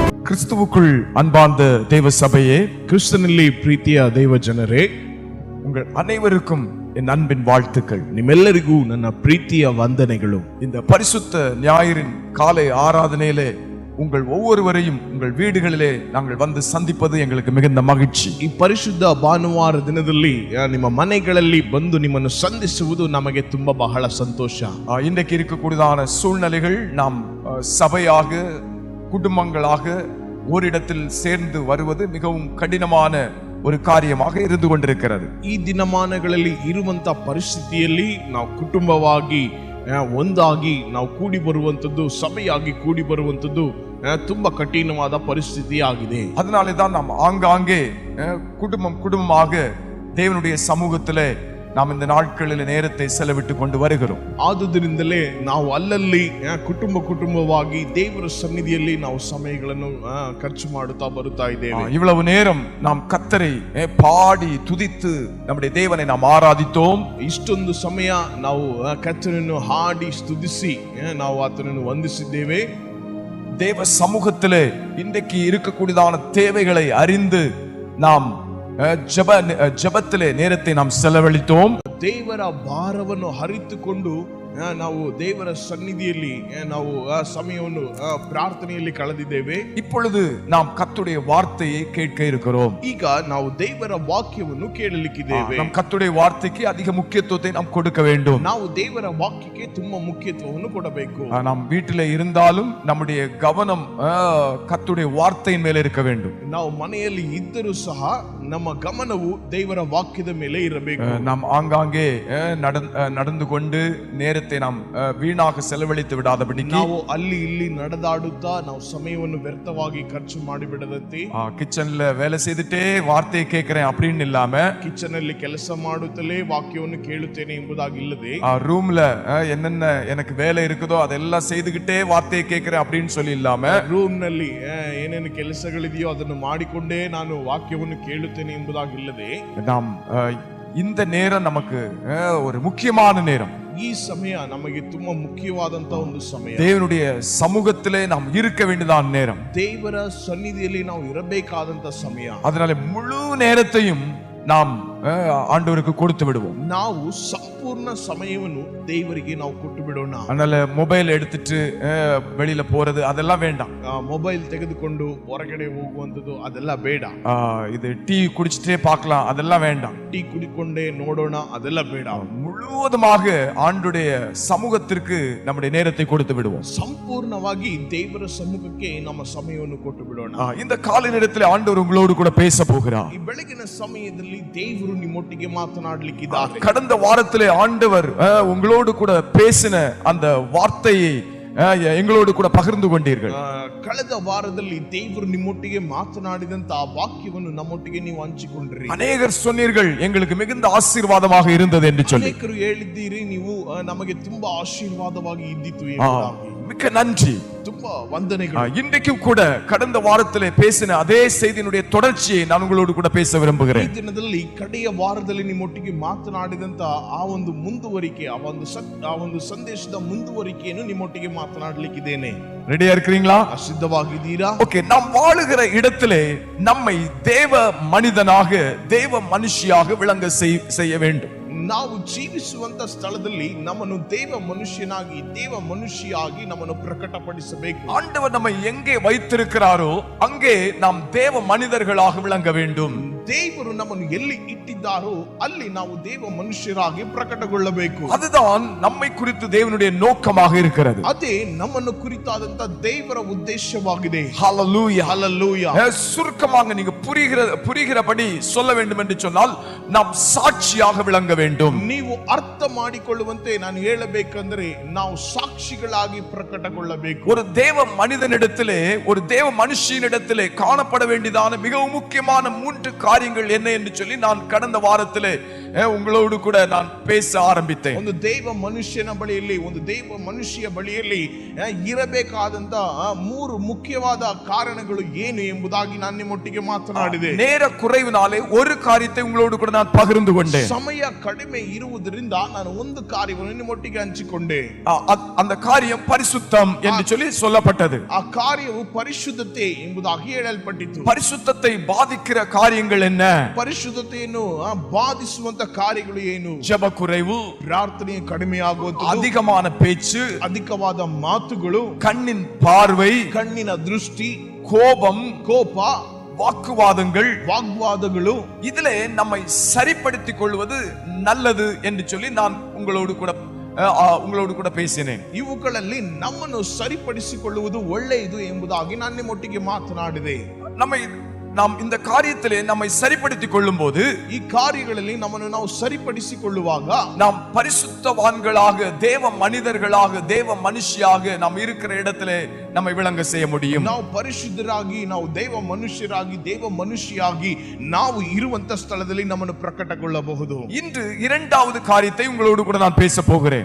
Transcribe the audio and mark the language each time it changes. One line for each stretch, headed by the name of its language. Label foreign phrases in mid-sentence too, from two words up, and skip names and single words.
Tamil: கிறிஸ்துவுக்குள் அன்பார்ந்த தேவ சபையே,
Kannada: ಕ್ರಿಸ್ತನಲ್ಲಿ ಪ್ರೀತಿಯ ದೇವ ಜನರೇ,
Tamil: உங்கள் அனைவருக்கும் என் அன்பின் வாழ்த்துக்கள்.
Kannada: ನಿಮ್ಮೆಲ್ಲರಿಗೂ ನನ್ನ ಪ್ರೀತಿಯ ವಂದನೆಗಳು.
Tamil: இந்த பரிசுத்த ஞாயிறின் காலை ஆராதனையிலே உங்கள் ஒவ்வொருவரையும் உங்கள் வீடுகளிலே நாங்கள் வந்து சந்திப்பது எங்களுக்கு மிகுந்த மகிழ்ச்சி.
Kannada: ಈ ಪರಿಶುದ್ಧ ಭಾನುವಾರ ದಿನದಲ್ಲಿ ನಿಮ್ಮ ಮನೆಗಳಲ್ಲಿ ಬಂದು ನಿಮ್ಮನ್ನು ಸಂಧಿಸುವುದು ನಮಗೆ ತುಂಬಾ ಬಹಳ ಸಂತೋಷ.
Tamil: இன்றைக்கு இருக்கக்கூடியதான சூழ்நிலைகள் நாம் சபையாக குடும்பங்களாக ஓரிடத்தில் சேர்ந்து வருவது மிகவும் கடினமான ஒரு காரியமாக இருந்து கொண்டிருக்கிறது.
Kannada: ಈ ದಿನಮಾನಗಳಲ್ಲಿ ಇರುವಂತ ಪರಿಸ್ಥಿತಿಯಲ್ಲಿ ನಾವು ಕುಟುಂಬವಾಗಿ ಒಂದಾಗಿ ನಾವು ಕೂಡಿ ಬರುವಂತದ್ದು, ಸಭೆಯಾಗಿ ಕೂಡಿ ಬರುವಂತದ್ದು ತುಂಬಾ ಕಠಿಣವಾದ ಪರಿಸ್ಥಿತಿ ಆಗಿದೆ.
Tamil: அதனாலே தான் நாம் ஆங்காங்கே குடும்பமாக தேவனுடைய சமூகத்திலே நாம் இந்த நாட்களில் நேரத்தை செலவிட்டு கொண்டு வருகிறோம்.
Kannada: ಆದುದರಿಂದಲೇ ನಾವು ಅಲ್ಲಲ್ಲಿ ಕುಟುಂಬವಾಗಿ ದೇವರ ಸನ್ನಿಧಿಯಲ್ಲಿ ನಾವು ಸಮಯಗಳನ್ನು ಖರ್ಚು ಮಾಡುತ್ತಾ ಬರುತ್ತಾ ಇದ್ದೇವೆ.
Tamil: இவ்வளவு நேரம் நாம் கர்த்தரை பாடி துதித்து நம்முடைய தேவனை நாம் ஆராதித்தோம்.
Kannada: ಇಷ್ಟೊಂದು ಸಮಯ ನಾವು ಕರ್ತನನ್ನು ಹಾಡಿ ಸ್ತುತಿಸಿ ನಾವು ಆತನನ್ನು ವಂದಿಸಿದ್ದೇವೆ.
Tamil: தேவ சமூகத்திலே இன்றைக்கு இருக்கக்கூடியதான தேவைகளை அறிந்து நாம் ஜபத்திலே நேரத்தை நாம் செலவழித்தோம்.
Kannada: ದೇವರ ಭಾರವನ್ನು ಹರಿತುಕೊಂಡು ನಾವು ದೇವರ ಸನ್ನಿಧಿಯಲ್ಲಿ ನಾವು ಸಮಯವನ್ನು ಪ್ರಾರ್ಥನೆಯಲ್ಲಿ ಕಳೆದಿದ್ದೇವೆ.
Tamil: இப்பொழுது நாம் கர்த்தருடைய வார்த்தையை கேட்க இருக்கிறோம்.
Kannada: ಈಗ ನಾವು ದೇವರ ವಾಕ್ಯವನ್ನು ಕೇಳಲಿಕ್ಕಿದ್ದೇವೆ.
Tamil: நாம் கர்த்தருடைய வார்த்தைக்கு அதிக முக்கியத்துவத்தை நாம் கொடுக்க வேண்டும்.
Kannada: ನಾವು ದೇವರ ವಾಕ್ಯಕ್ಕೆ ತುಂಬಾ ಮುಖ್ಯತ್ವವನ್ನು ಕೊಡಬೇಕು.
Tamil: நாம் வீட்டிலே இருந்தாலும் நம்முடைய கவனம் கர்த்தருடைய வார்த்தையின் மேலே இருக்க வேண்டும்.
Kannada: ನಾವು ಮನೆಯಲ್ಲಿ ಇದ್ದರೂ ಸಹ ನಮ್ಮ ಗಮನವು ದೇವರ ವಾಕ್ಯದ ಮೇಲೆ ಇರಬೇಕು.
Tamil: நாம் ஆங்காங்கே நடந்து கொண்டு நேரத்தை நாம் வீணாக செலவழித்து விடாதபடி
Kannada: ನಾವು ಅಲ್ಲಿ ಇಲ್ಲಿ ನಡೆದಾಡುತ್ತಾ ನಾವು ಸಮಯವನ್ನು ವ್ಯರ್ಥವಾಗಿ ಖರ್ಚು ಮಾಡಿಬಿಡದಂತೆ,
Tamil: கிச்சன்ல வேலை செய்துட்டே வார்த்தையை கேட்கிறேன் அப்படின்னு இல்லாம,
Kannada: ಕಿಚನ್ ಅಲ್ಲಿ ಕೆಲಸ ಮಾಡುತ್ತಲೇ ವಾಕ್ಯವನ್ನು ಕೇಳುತ್ತೇನೆ ಎಂಬುದಾಗಿ ಇಲ್ಲದೆ,
Tamil: ரூம்ல என்னென்ன எனக்கு வேலை இருக்குதோ அதெல்லாம் செய்துகிட்டே வார்த்தையை கேட்கிறேன் அப்படின்னு சொல்லி இல்லாம,
Kannada: ರೂಮ್ ನಲ್ಲಿ ಏನೇನು ಕೆಲಸಗಳಿದೆಯೋ ಅದನ್ನು ಮಾಡಿಕೊಂಡೇ ನಾನು ವಾಕ್ಯವನ್ನು ಕೇಳುತ್ತೇನೆ ಎಂಬುದಾಗಿ ಇಲ್ಲದೆ,
Tamil: நாம் இந்த நேரம் நமக்கு ஒரு முக்கியமான நேரம்.
Kannada: ಈ ಸಮಯ ನಮಗೆ ತುಂಬಾ ಮುಖ್ಯವಾದಂತ ಒಂದು ಸಮಯ.
Tamil: தேவனுடைய சமூகத்திலே நாம் இருக்க வேண்டியதான நேரம்.
Kannada: ದೇವರ ಸನ್ನಿಧಿಯಲ್ಲಿ ನಾವು ಇರಬೇಕಾದಂತ ಸಮಯ.
Tamil: அதனால முழு நேரத்தையும் நாம் ஆண்டவருக்கு கொடுத்து விடுவோம்.
Kannada: ನಾವು ಸಂಪೂರ್ಣ ಸಮಯವನ್ನು ದೇವರಿಗೆ ನಾವು ಕೊಟ್ಟು ಬಿಡೋಣ.
Tamil: அதனால ಮೊಬೈಲ್ எடுத்துட்டு வெளியில போறது அதெல்லாம் வேண்டாம்.
Kannada: ಮೊಬೈಲ್ ತೆಗೆದುಕೊಂಡು ಹೊರಗಡೆ ಹೋಗುವಂತದ್ದು ಅದೆಲ್ಲ ಬೇಡ.
Tamil: இது டீ குடிச்சிட்டே பார்க்கலாம் அதெல்லாம் வேண்டாம்.
Kannada: ಟೀ ಕುಡಿಕೊಂಡೇ ನೋಡೋಣ ಅದೆಲ್ಲ ಬೇಡ.
Tamil: முழுவதுமாக ஆண்டுடைய சமூகத்திற்கு நம்முடைய நேரத்தை கொடுத்து விடுவோம்.
Kannada: ಸಂಪೂರ್ಣವಾಗಿ ದೇವರ ಸಮ್ಮುಖಕ್ಕೆ ನಮ್ಮ ಸಮಯವನ್ನು ಕೊಟ್ಟು ಬಿಡೋಣ.
Tamil: இந்த காலை நேரத்தில் ஆண்டவர் உங்களோடு கூட பேச போகிறார்.
Kannada: ಈ ಬೆಳಗಿನ ಸಮಯದಲ್ಲಿ ದೇವರು ನಿಮ್ಮೊಟ್ಟಿಗೆ ಮಾತನಾಡಲಿಕ್ಕಿದ್ದಾರೆ.
Tamil: கடந்த வாரத்திலே ஆண்டவர் உங்களோடு கூட பேசின அந்த வார்த்தையை எங்களோடு கூட பகிர்ந்து கொண்டீர்கள்.
Kannada: ಕಳೆದ ವಾರದಲ್ಲಿ ದೇವರು ನಿಮ್ಮೊಟ್ಟಿಗೆ ಮಾತನಾಡಿದಂತ ಆ ವಾಕ್ಯವನ್ನು ನಮ್ಮೊಟ್ಟಿಗೆ ನೀವು ಹಂಚಿಕೊಂಡ್ರಿ.
Tamil: ಅನೇಕರು சொன்னீர்கள் எங்களுக்கு மிகுந்த ஆசீர்வாதமாக இருந்தது என்று சொல்லி.
Kannada: ಅನೇಕರು ಹೇಳಿದ್ದೀರಿ ನೀವು ನಮಗೆ ತುಂಬಾ ಆಶೀರ್ವಾದವಾಗಿ ಇದ್ದಿತು ಎಂಬುದಾಗಿ.
Tamil: மிக்க நன்றி,
Kannada: ತುಂಬಾ ವಂದನೆಗಳು.
Tamil: இன்றைக்கும் கூட கடந்த வாரத்திலே பேசின அதே செய்தியினுடைய தொடர்ச்சியை நான் உங்களோடு கூட பேச விரும்புகிறேன்.
Kannada: ಈ ದಿನದಲ್ಲಿ ಕಡೆಯ ವಾರದಲ್ಲಿ ನಿಮ್ಮೊಟ್ಟಿಗೆ ಮಾತನಾಡಿದಂತ ಆ ಒಂದು ಮುಂದುವರಿಕೆ, ಆ ಒಂದು ಸಂದೇಶದ ಮುಂದುವರಿಕೆಯನ್ನು ನಿಮ್ಮೊಟ್ಟಿಗೆ ಮಾತನಾಡಲಿಕ್ಕಿದ್ದೇನೆ.
Tamil: ரெடியா இருக்கிறீங்களா?
Kannada: ಸಿದ್ಧವಾಗಿದ್ದೀರಾ?
Tamil: ஓகே. நாம் வாழுகிற இடத்திலே நம்மை தேவ மனிதனாக, தேவ மனுஷியாக விளங்க செய்ய வேண்டும்.
Kannada: ನಾವು ಜೀವಿಸುವಂತ ಸ್ಥಳದಲ್ಲಿ ನಮ್ಮನ್ನು ದೇವ ಮನುಷ್ಯನಾಗಿ, ದೇವ ಮನುಷ್ಯಾಗಿ ನಮ್ಮನ್ನು ಪ್ರಕಟಪಡಿಸಬೇಕು.
Tamil: ஆண்டவர் நம்மை எங்கே வைத்திருக்கிறாரோ அங்கே நாம் தேவ மனிதர்களாக விளங்க வேண்டும்.
Kannada: ದೇವರು ನಮ್ಮನ್ನು ಎಲ್ಲಿ ಇಟ್ಟಿದ್ದಾರೋ ಅಲ್ಲಿ ನಾವು ದೇವ ಮನುಷ್ಯರಾಗಿ ಪ್ರಕಟಗೊಳ್ಳಬೇಕು.
Tamil: அதுதான் நம்மை குறித்து தேவனுடைய நோக்கமாக இருக்கிறது.
Kannada: ಅದೇ ನಮ್ಮನ್ನು ಕುರಿತಾದಂತ ದೇವರ ಉದ್ದೇಶವಾಗಿದೆ.
Tamil: ஹல்லேலூயா, ஹல்லேலூயா. சுருக்கமாக நீங்க புரிகிறபடி சொல்ல வேண்டும் என்று சொன்னால் நாம் சாட்சியாக விளங்க வேண்டும்.
Kannada: ನೀವು ಅರ್ಥ ಮಾಡಿಕೊಳ್ಳುವಂತೆ ನಾನು ಹೇಳಬೇಕಂದ್ರೆ ನಾವು ಸಾಕ್ಷಿಗಳಾಗಿ ಪ್ರಕಟಗೊಳ್ಳಬೇಕು.
Tamil: ஒரு தேவ மனிதனிடத்திலே, ஒரு தேவ மனுஷனிடத்திலே காணப்பட வேண்டியதான மிகவும் முக்கியமான 3 காரியங்கள் என்ன என்று சொல்லி நான் கடந்த வாரத்திலே உங்களோடு கூட நான் பேச ஆரம்பித்தேன்.
Kannada: ಒಂದು ದೇವ ಮನುಷ್ಯನ ಬಳಿಯಲ್ಲಿ, ಒಂದು ದೇವ ಮನುಷ್ಯ ಬಳಿಯಲ್ಲಿ ಇರಬೇಕಾದಂತ 3 ಮುಖ್ಯವಾದ ಕಾರಣಗಳು ಏನು ಎಂಬುದಾಗಿ ನಾನು ನಿಮ್ಮೊಟ್ಟಿಗೆ ಮಾತನಾಡಿದೆ. ಮಾತನಾಡಿದೆ.
Tamil: நேர குறைவினாலே ஒரு காரியத்தை உங்களோடு கூட நான் பகிர்ந்து கொண்டேன்.
Kannada: ಸಮಯ ಕಡಿಮೆ ಇರುವುದರಿಂದ ನಾನು ಒಂದು ಕಾರ್ಯವನ್ನು ನಿಮ್ಮೊಟ್ಟಿಗೆ ಹಂಚಿಕೊಂಡೆ.
Tamil: அந்த காரியம் பரிசுத்தம் என்று சொல்லி சொல்லப்பட்டது.
Kannada: ಆ ಕಾರ್ಯವು ಪರಿಶುದ್ಧತೆ ಎಂಬುದಾಗಿ ಹೇಳಲ್ಪಟ್ಟಿತು.
Tamil: பரிசுத்தத்தை பாதிக்கிற காரியங்கள் என்ன?
Kannada: ಪರಿಶುದ್ಧತೆಯನ್ನು ಬಾಧಿಸುವಂತ ಕಾರ್ಯಗಳು ಏನು?
Tamil: ஜெப குறைவு,
Kannada: ಪ್ರಾರ್ಥನೆ ಕಡಿಮೆ ಆಗುವುದು,
Tamil: அதிகமான பேச்சு,
Kannada: ಅಧಿಕವಾದ ಮಾತುಗಳು,
Tamil: கண்ணின் பார்வை,
Kannada: ಕಣ್ಣಿನ ದೃಷ್ಟಿ,
Tamil: கோபம்,
Kannada: ಕೋಪ,
Tamil: வாக்குவாதங்கள், இதிலே நம்மை சரிப்படுத்திக் கொள்வது நல்லது என்று சொல்லி நான் உங்களோடு கூட பேசினேன்.
Kannada: ಇವುಗಳಲ್ಲಿ ನಮ್ಮನ್ನು ಸರಿಪಡಿಸಿಕೊಳ್ಳುವುದು ಒಳ್ಳೆಯದು ಎಂಬುದಾಗಿ ನಾನು ನಿಮ್ಮೊಟ್ಟಿಗೆ ಮಾತನಾಡಿದೆ.
Tamil: நாம் இந்த காரியத்திலே நம்மை சரிப்படுத்திக் கொள்ளும் போது,
Kannada: ಈ ಕಾರ್ಯಗಳಲ್ಲಿ ನಮ್ಮನ್ನು ನಾವು ಸರಿಪಡಿಸಿಕೊಳ್ಳುವಾಗ
Tamil: நாம் பரிசுத்தவான்களாக, தேவ மனிதர்களாக, தேவ மனுஷியாக நாம் இருக்கிற இடத்திலே நம்மை விளங்க செய்ய முடியும்.
Kannada: ನಾವು ಪರಿಶುದ್ಧರಾಗಿ, ನಾವು ದೇವ ಮನುಷ್ಯರಾಗಿ, ದೇವ ಮನುಷ್ಯಾಗಿ ನಾವು ಇರುವಂತ ಸ್ಥಳದಲ್ಲಿ ನಮ್ಮನ್ನು ಪ್ರಕಟಗೊಳ್ಳಬಹುದು.
Tamil: இன்று இரண்டாவது காரியத்தை உங்களோடு கூட நான் பேச போகிறேன்.